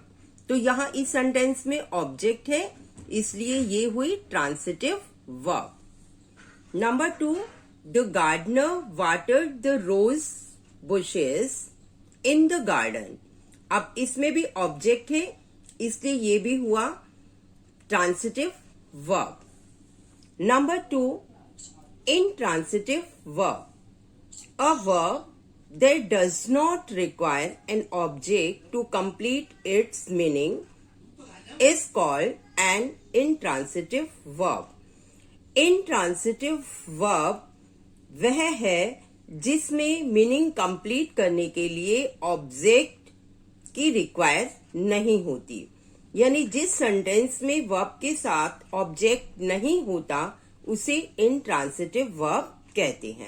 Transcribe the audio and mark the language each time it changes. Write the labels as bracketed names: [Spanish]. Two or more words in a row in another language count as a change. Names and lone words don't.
[Hindi] तो यहां इस सेंटेंस में ऑब्जेक्ट है, इसलिए ये हुई [English] transitive verb. Number 2, the gardener watered the rose bushes in the garden. [Hindi] अब इसमें भी ऑब्जेक्ट है, इसलिए ये भी हुआ [English] transitive verb. नंबर 2, intransitive verb, a verb that does not require an object to complete its meaning is called an intransitive verb. Intransitive verb [Hindi] वह है जिसमें [English] meaning complete [Hindi] करने के लिए ऑब्जेक्ट की रिक्वायर नहीं होती, यानी जिस सेंटेंस में वर्ब के साथ ऑब्जेक्ट नहीं होता उसे [English] intransitive verb [Hindi] कहते हैं।